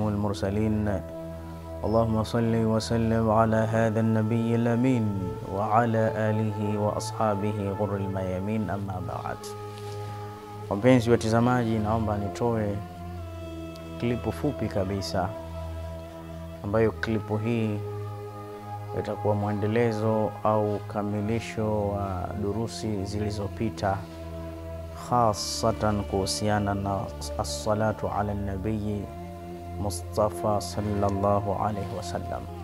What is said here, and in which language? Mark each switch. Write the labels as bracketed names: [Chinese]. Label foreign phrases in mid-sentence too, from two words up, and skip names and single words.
[Arabic] المرسلين. اللهم صل وسلم على هذا النبي الأمين وعلى آله وأصحابه غر الميامين أما بعد. [Swahili] Wapenzi watazamaji, naomba nitoe klipu fupi kabisa ambayo klipu hii itakuwa mwendelezo au kamilisho wa durusi zilizopita, hasatan kuhusiana na [Arabic] الصلاة على النبي مصطفى صلى الله عليه وسلم.